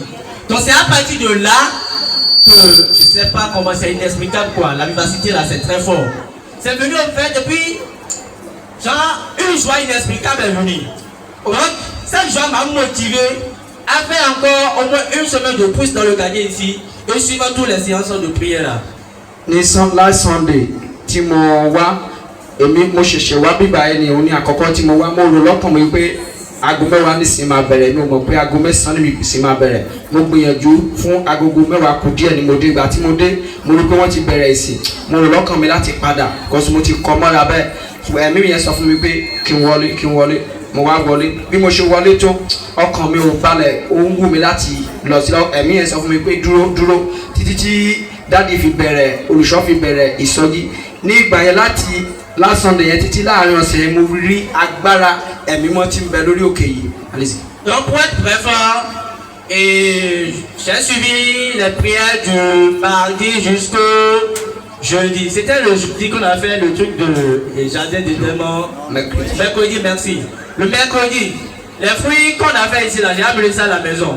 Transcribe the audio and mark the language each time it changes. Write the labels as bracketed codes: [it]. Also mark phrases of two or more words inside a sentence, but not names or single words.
[fr] Donc c'est à partir de là que je sais pas comment, c'est inexplicable quoi, la vivacité là c'est très fort. C'est venu au fait depuis genre une joie inexplicable est venue. Donc cette joie m'a motivé à faire encore au moins une semaine de plus dans le gagné ici et suivre toutes les séances de prière là. [yo] Ní [en] last Sunday [yo] tí mo wá, mo ṣẹ̀ṣẹ̀ wá bíbá ẹni òun ní àkọ́kọ́ tí mo wá, mo rò lọ́kàn mi pé aago mẹ́wàá nísìn máa bẹ̀rẹ̀, mi ò mọ̀ pé aago mẹ́sàn-án ní ìsìn máa bẹ̀rẹ̀. Mo gbìyànjú fún agogo mẹ́wàá kù díẹ̀ ni mo dé. Ìgbà tí mo dé, mo rí pé wọ́n ti bẹ̀rẹ̀ ìsìn. Mo rò lọ́kàn mi láti padà because mo ti kọ́ mọ́ra bẹ́ẹ̀. Ẹ̀mí yẹn sọ fún mi pé kí n wọlé. Mo wá wọlé. Bí mo ṣe wọlé tó, ọkàn mi ò balẹ̀, ó ń wù mí láti lọ sí lọ. Ẹ̀mí yẹn sọ fún mi pé dúró títí tí dáàdi fi bẹ̀rẹ̀, olùṣọ́ fi bẹ̀rẹ̀ ìsọjí. Ní ìgbà yẹn láti [en] last Sunday [yo] yẹn títí láàrin ọ̀sẹ̀ yẹn mo rí agbára ẹ̀mí mọ́ tí ń bẹ lórí òkè yìí. [fr] Donc pour être bref, et j'ai suivi les prières du mardi jusqu'au jeudi. C'était le jeudi qu'on a fait le truc de jardin des démons. Mercredi, merci. Le mercredi, les fruits qu'on a fait ici là, j'ai amené ça à la maison.